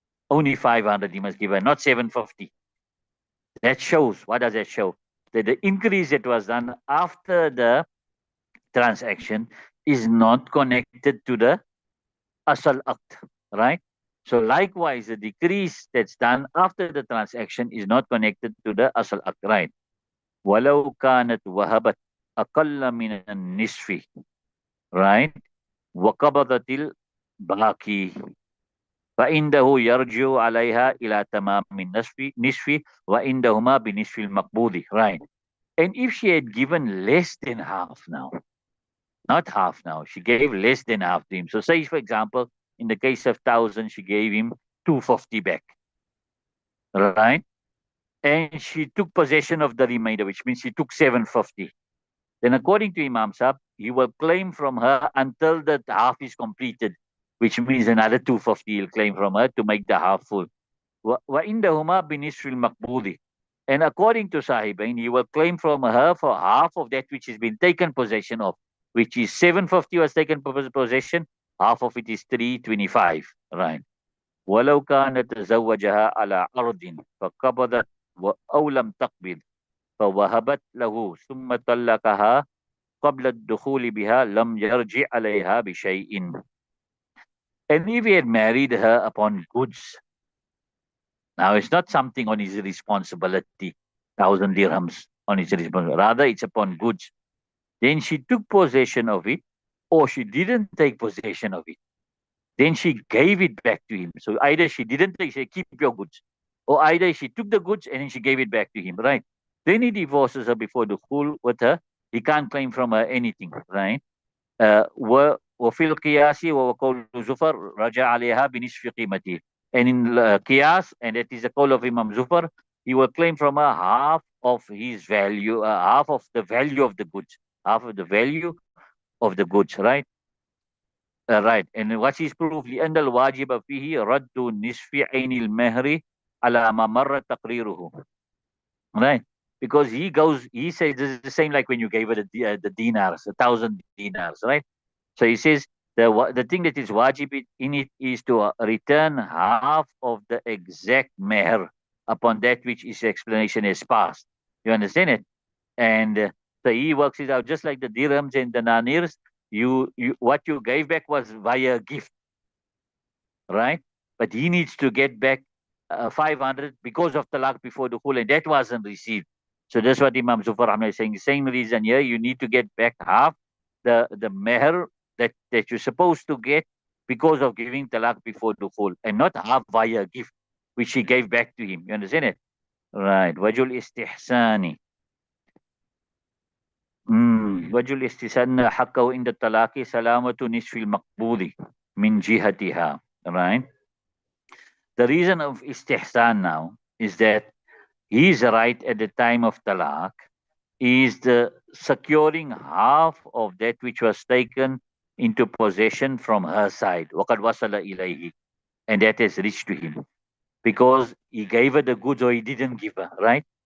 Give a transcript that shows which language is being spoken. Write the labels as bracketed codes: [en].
[en] Only 500 he must give her, not 750. That shows, what does that show? That the increase that was done after the transaction is not connected to the asal act, right? So likewise, the decrease that's done after the transaction is not connected to the asal act, right? [ar] ولو كانت وهبت أقل من النصف, right? وقبضت الباقي فإنه يرجع عليها إلى تمام النصف وإنهما بنصف المقبوض, right? [en] And if she had given less than half now, not half now, she gave less than half to him. So say, for example, in the case of 1,000, she gave him 250 back, right? And she took possession of the remainder, which means she took 750. Then according to Imam Sahib, he will claim from her until the half is completed, which means another 250 he'll claim from her to make the half full. [ar] وَإِنَّهُمَا بِنِصْفِ الْمَقْبُوضِ. [en] And according to Sahibain, he will claim from her for half of that which has been taken possession of, which is 750 was taken possession, half of it is 325, right? [ar] ولو كانت تزوجها على عرض فقبضت أو لم تقبض فوهبت له ثم طلقها قبل الدخول بها لم يرجع عليها بشيء. [en] And if he had married her upon goods, now it's not something on his responsibility, 1,000 dirhams on his responsibility. Rather, it's upon goods. Then she took possession of it, or she didn't take possession of it. Then she gave it back to him. So either she didn't take, she said, keep your goods, or either she took the goods and then she gave it back to him, right? Then he divorces her before the khul with her. He can't claim from her anything, right? [ar] وفي القياس وقول زفر رجع عليها بنصف قيمته. [en] And in qiyas, and that is the call of Imam Zufar, he will claim from her half of his value, half of the value of the goods, half of the value of the goods, right? Right. And what is proof? [ar] لأن الواجب فيه رد نصف عين المهر على ما مر تقريره. [en] Right. Because he says this is the same like when you gave her the dinars, 1,000 dinars, right? So he says the thing that is wajib in it is to return half of the exact meher upon that which his explanation is passed. You understand it? And so he works it out just like the dirhams and the nanirs. You what you gave back was via gift, right? But he needs to get back 500 because of talaq before the khul, and that wasn't received. So that's what Imam Zufar Ahmed is saying. The same reason here, you need to get back half the meher that you're supposed to get because of giving talaq before the khul, and not half via gift, which he gave back to him. You understand it? [ar] Right. Wajul istihsani. وجه الاستثناء حقه عند الطلاق سلامة نصف المقبوض من جهتها. [en] Right? The reason of istihsan now is that his right at the time of talaq is the securing half of that which was taken into possession from her side. [ar] وَقَدْ وَصَلَ إِلَيْهِ. [en] And that has reached to him. Because he gave her the goods or he didn't give her, right?